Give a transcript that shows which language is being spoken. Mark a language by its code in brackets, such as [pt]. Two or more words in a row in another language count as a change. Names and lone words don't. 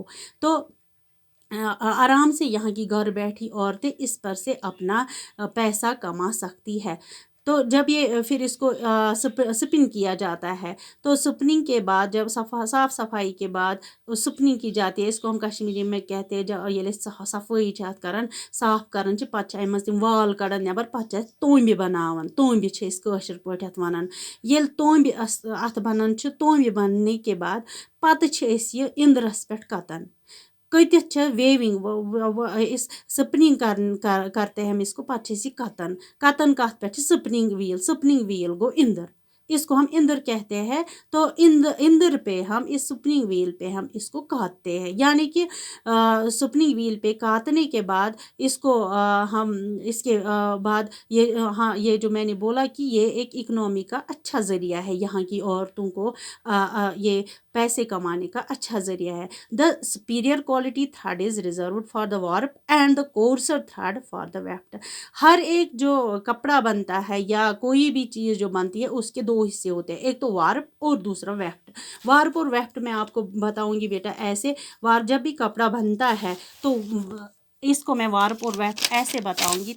[ur] تو آرام سے یہاں کی گھر بیٹھی عورتیں اس پر سے اپنا پیسہ کما سکتی ہے. تو جب یہ پھر اس کو سپن کیا جاتا ہے، تو سپننگ کے بعد جب صاف صفائی کے بعد سپننگ کی جاتی ہے، اس کو ہم کشمیری میں کہتے ہیں [ks] ییٚلہِ أسۍ صفٲیی چھِ اَتھ کَران صاف کَران چھِ، پَتہٕ چھِ اَمہِ منٛز تِم وال کَڑان نٮ۪بر، پَتہٕ چھِ اَتھ توٚمبہِ بَناوان، توٚمبہِ چھِ أسۍ کٲشِر پٲٹھۍ اَتھ وَنان. ییٚلہِ توٚمبہِ اَتھ بَنان چھِ، توٚمبہِ [ur] بَننے کے بعد [ks] پَتہٕ چھِ أسۍ یہِ اِنٛدرَس پٮ۪ٹھ کَتان. کٔتِتھ چھِ ویوِنگ أسۍ [ur] سپننگ کرتے ہیں ہم اس کو، [ks] پتہٕ چھِ أسۍ یہِ کَتان. کَتان کَتھ پٮ۪ٹھ چھِ [en] spinning wheel [ks] گو اندر، [ur] اس کو ہم اندر کہتے ہیں. تو اندر پہ ہم اس [en] spinning wheel [ur] پہ ہم اس کو کاٹتے ہیں، یعنی کہ [en] spinning wheel [ur] پہ کاٹنے کے بعد اس کو ہم اس کے بعد یہ جو میں نے بولا کہ یہ ایک اکنامی کا اچھا ذریعہ ہے، یہاں کی عورتوں کو یہ پیسے کمانے کا اچھا ذریعہ ہے. [en] دا superior quality thread is reserved for the warp and the coarser thread for the weft. [ur] ہر ایک جو کپڑا بنتا ہے یا کوئی بھی چیز جو بنتی ہے اس کے دو حصے ہوتے ہیں، ایک تو وارپ اور دوسرا ویفٹ. وارپ اور ویفٹ میں آپ کو بتاؤں گی بیٹا ایسے. جب بھی کپڑا بنتا ہے تو اس کو میں وارپ اور ویفٹ ایسے بتاؤں گی.